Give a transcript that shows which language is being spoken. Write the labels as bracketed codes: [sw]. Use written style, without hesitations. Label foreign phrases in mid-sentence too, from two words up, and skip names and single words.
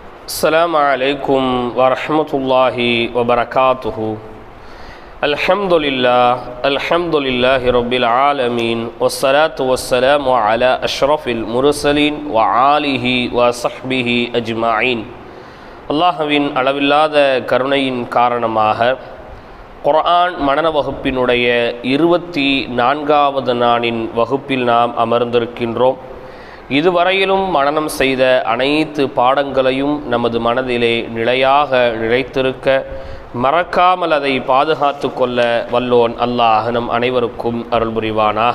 [ar] السلام عليكم ورحمة الله وبركاته. الحمد لله رب العالمين والصلاة والسلام على أشرف المرسلين وآله وصحبه أجمعين. [ta] அல்லாஹ்வின் அளவில்லாத கருணையின் காரணமாக குர்ஆன் மனன வகுப்பினுடைய 24வது நாளின் வகுப்பில் நாம் அமர்ந்திருக்கின்றோம். இதுவரையிலும் மனனம் செய்த அனைத்து பாடங்களையும் நமது மனதிலே நிலையாக நிலைத்திருக்க மறக்காமல் அதை பாதுகாத்து கொள்ள வல்லோன் அல்லாஹ் நம் அனைவருக்கும் அருள் புரிவானாக.